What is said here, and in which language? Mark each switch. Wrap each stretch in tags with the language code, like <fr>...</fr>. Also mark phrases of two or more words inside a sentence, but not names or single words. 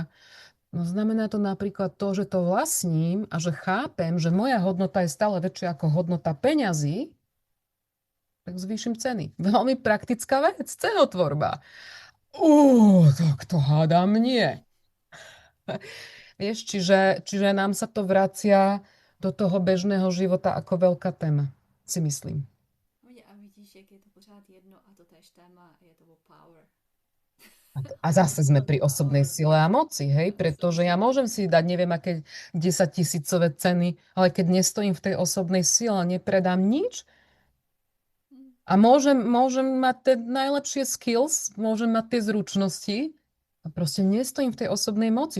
<sk>No znamená to napríklad to, že to vlastním a že chápem, že moja hodnota je stále väčšia ako hodnota peňazí, tak zvýšim ceny. Veľmi praktická vec, cenotvorba. Tak to hádam nie. Vieš, čiže nám sa to vracia do toho bežného života ako veľká téma, si myslím.</sk> <cs>A vidíš, jak je to pořád jedno a to též téma, je to o power.</cs> <sk>A zase sme pri osobnej sile a moci, hej? Pretože ja môžem si dať neviem aké 10 000-ové ceny, ale keď nestojím v tej osobnej sile a nepredám nič a môžem mať tie najlepšie skills, môžem mať tie zručnosti a proste nestojím v tej osobnej moci.</sk>